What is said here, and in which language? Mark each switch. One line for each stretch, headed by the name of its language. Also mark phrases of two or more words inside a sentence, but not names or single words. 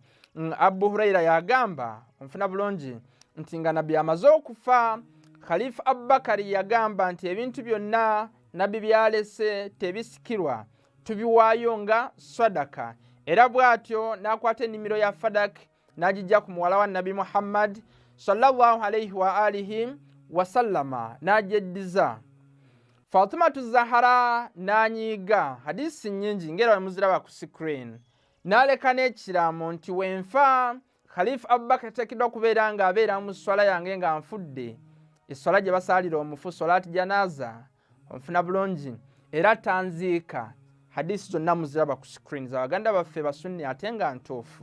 Ganda: Abu Huraira yagamba, onfuna bulungi, nti nga nabbi amaze okufa, Caliph Abubaker yagamba nti ebintu byonna nabbi byalese tebisikirwa tubiwaayo nga sadaka, era bw'atyo n'akwata ennimiro ya Fadak n'agijja ku muwala wa Nabi Muhammad
Arabic: صلى الله عليه وآله وسلم
Ganda: n'agyeddiza. Fatimatu Zahra n'anyiiga hadisi nnyingi ngera bwe muziraba ku screen, n'aleka n'ekiraamo nti wenfa Caliph Abubaker ateekeddwa kubeera ng'abeera mu swala yange nga nfudde, esswala gye basaalira omufu,
Arabic: صلاة الجنازة.
Ganda: Onfuna bulungi. Era tanziika. Hadisi zonna muziraba ku screen z'Abaganda baffe Basunni ate nga ntuufu.